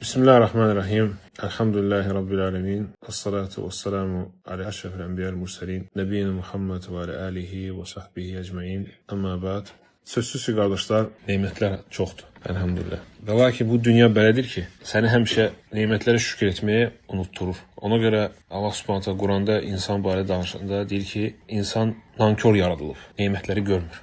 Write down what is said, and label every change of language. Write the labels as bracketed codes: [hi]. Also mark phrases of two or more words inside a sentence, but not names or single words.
[ar] بسم الله الرحمن الرحيم. الحمد لله رب العالمين. والصلاة والسلام على أشرف الأنبياء والمرسلين. نبينا محمد وعلى آله وصحبه أجمعين. أما بعد. [az] Sözsüz ki qardaşlar, nemətlər çoxdur. Elhamdülillah. Və lakin bu dünya belədir ki, səni həmişə nemətlərə şükür etməyə unutturur. Ona görə [ar] الله سبحانه وتعالى [az] Quranda insan barədə danışanda deyir ki, insan nankor yaradılıb, nemətləri görmür.